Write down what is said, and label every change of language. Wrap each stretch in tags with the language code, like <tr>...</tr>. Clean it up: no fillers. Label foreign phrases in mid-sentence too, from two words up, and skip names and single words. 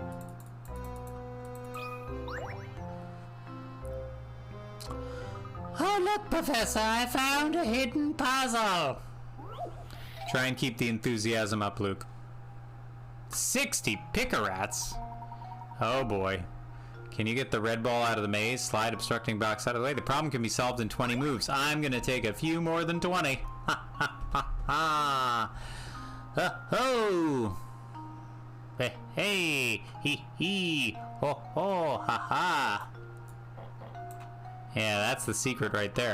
<en>Oh, look, Professor, I found a hidden puzzle. Try and keep the enthusiasm up, Luke. 60 pick-a-rats? Oh boy. Can you get the red ball out of the maze? Slide obstructing box out of the way. The problem can be solved in 20 moves. I'm gonna take a few more than 20. Ha ha ha ha! Oh! Hey, hey! Hee hee! Ho ho! Ha ha! Yeah, that's the secret right there.</en>